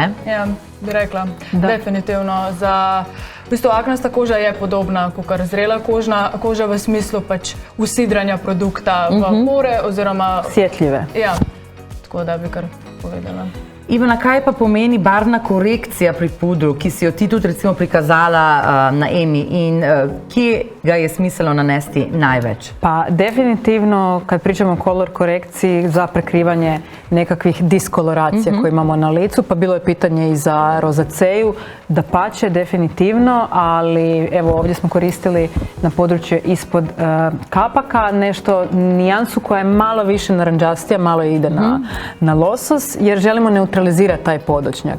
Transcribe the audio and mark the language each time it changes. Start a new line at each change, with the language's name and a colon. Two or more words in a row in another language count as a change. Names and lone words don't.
Slovenian: Ja, bi rekla, definitivno. V bistvu aknasta koža je podobna kot zrela koža v smislu pač usidranja produkta v pore oziroma...
Croatian: Sjetljive.
Slovenian: Ja, tako da bi kar povedala. Ivana, kaj pa pomeni barvna korekcija pri pudru, ki si jo ti tudi recimo prikazala na Emi in kje ga je smiselno nanesti največ?
Croatian: Pa definitivno kad pričamo o kolor korekciji za prekrivanje nekakvih diskoloracija koje imamo na licu, pa bilo je pitanje i za rozaceju, dapače definitivno, ali evo ovdje smo koristili na području ispod kapaka nešto nijansu koja je malo više naranđastija, malo ide na losos jer želimo neutralizirati taj podočnjak.